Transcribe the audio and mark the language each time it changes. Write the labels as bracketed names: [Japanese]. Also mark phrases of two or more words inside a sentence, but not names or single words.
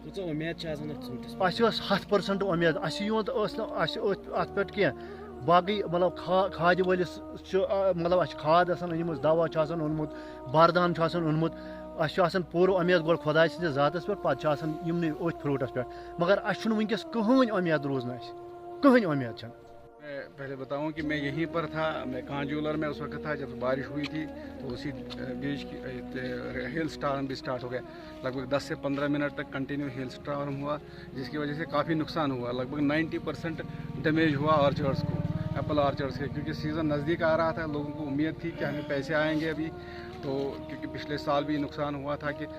[Kashmiri] اَسہِ ٲس 100% اُمید اَسہِ یوت ٲس نہٕ اَسہِ اَتھ پٮ۪ٹھ کینٛہہ باقٕے مطلب کھادِ وٲلِس چھُ مطلب اَسہِ چھِ کھاد آسان أنمٕژ دوا چھُ آسان اوٚنمُت بردان چھُ آسان اوٚنمُت اَسہِ چھُ آسان پوٗرٕ اُمید گۄڈٕ خۄداے سٕنٛدِس ذاتس پٮ۪ٹھ پتہٕ چھُ آسان یِمنٕے أتھۍ فرٛوٗٹس پٮ۪ٹھ مگر اَسہِ چھُنہٕ وٕنکیٚس کٕہٕنۍ اُمید روٗز نہٕ اَسہِ کٕہٕنۍ اُمید چھنہٕ [Urdu] میں پہلے بتاؤں کہ میں یہیں پر تھا میں کانجولر میں اس وقت تھا جب بارش ہوئی تھی تو اسی بیچ [English] hail storm [Urdu] بھی اسٹارٹ ہو گیا لگ بھگ 10 سے 15 منٹ تک [English] continue hail storm [Urdu] ہوا جس کی وجہ سے کافی نقصان ہوا لگ بھگ 90% ڈیمیج ہوا آرچرڈس کو [English] apple orchards [Urdu] کے کیونکہ سیزن نزدیک آ رہا تھا لوگوں کو امید تھی کہ ہمیں پیسے آئیں گے ابھی تو کیونکہ پچھلے سال بھی نقصان ہوا تھا کہ